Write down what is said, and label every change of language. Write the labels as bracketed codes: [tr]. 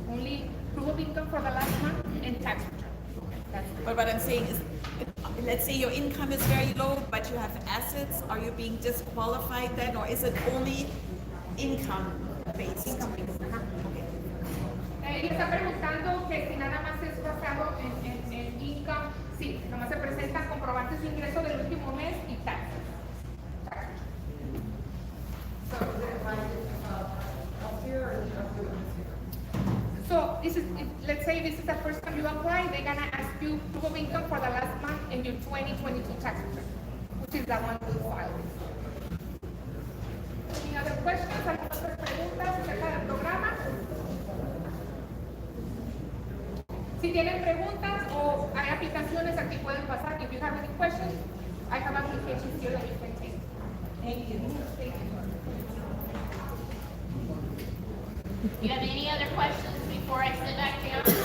[en] Only proof of income for the last month and tax return. That's it. But what I'm saying is, let's say your income is very low, but you have assets, are you being disqualified then, or is it only income based? Income based, ajá. [es] Y está preguntando que si nada más es basado en income, sí, nomás se presentan comprobantes de ingreso del último mes y taxes. [en] So this is, let's say this is the first time you apply, they're gonna ask you proof of income for the last month and your 2022 tax return, which is the one we filed. Any other questions? [es] ¿Alguna otra pregunta acerca del programa? Si tienen preguntas o hay aplicaciones aquí pueden pasar. [en] If you have any questions, I have applications here that you can take. Thank you. Thank you. You have any other questions before I sit back down?